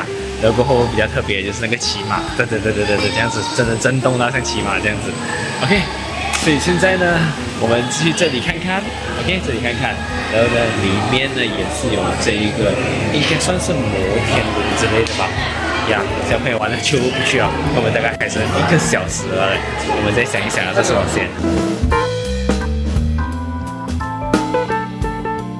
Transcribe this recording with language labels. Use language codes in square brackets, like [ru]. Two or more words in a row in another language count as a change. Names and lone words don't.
[zh] 然後過後比較特別就是那個騎馬，對，這樣子真的震動到像騎馬這樣子。OK，所以現在呢，我們去這裡看看。OK， 這裡看看，然後呢，裡面呢也是有這一個，應該算是摩天輪之類的吧。呀，小朋友玩的就不需要，我們大概還剩1個小時了，我們再想一想要做什麼先。